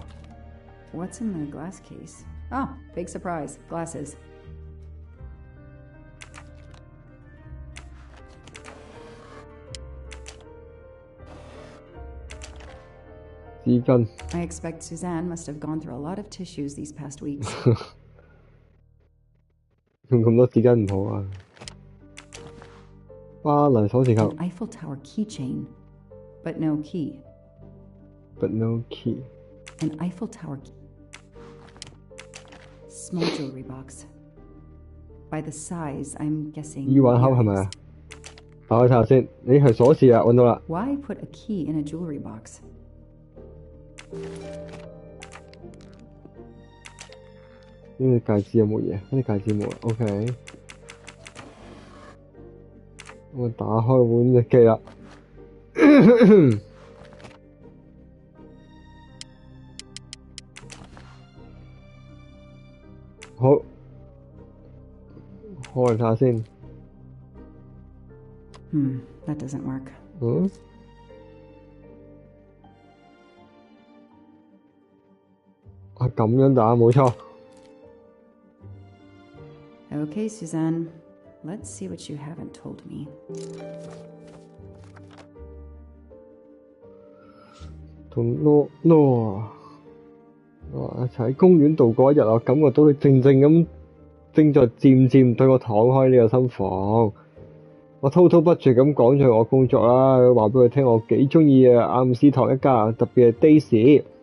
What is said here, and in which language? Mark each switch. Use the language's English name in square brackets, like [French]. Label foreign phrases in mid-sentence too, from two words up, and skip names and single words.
[English] What's in the glass case? Oh, big surprise. Glasses. I expect Suzanne must have gone through a lot of tissues these past weeks. [Cantonese] 用咁多紙巾唔好啊！巴黎鎖匙扣。 [English] An Eiffel Tower keychain, but no key. But no key. An Eiffel Tower small jewelry box. By the size, I'm guessing. [Cantonese] 耳環盒係咪啊？打開睇下先。你係鎖匙啊，揾到啦。 [English] Why put a key in a jewelry box? [Cantonese] 呢個戒指有冇嘢？呢個戒指冇啦。OK。我打開本日記啦。好，開下先。 [English] That doesn't work. [Cantonese] 啊，咁樣打冇錯。 [English] Okay, Suzanne. Let's see what you haven't told me. [Cantonese] 同 Laura 一齊喺公園度過一日，我感覺到佢正在漸漸對我敞開呢個心房。我滔滔不絕咁講咗我工作啦，話俾佢聽我幾中意阿姆斯堂一家，特別係 Daisy。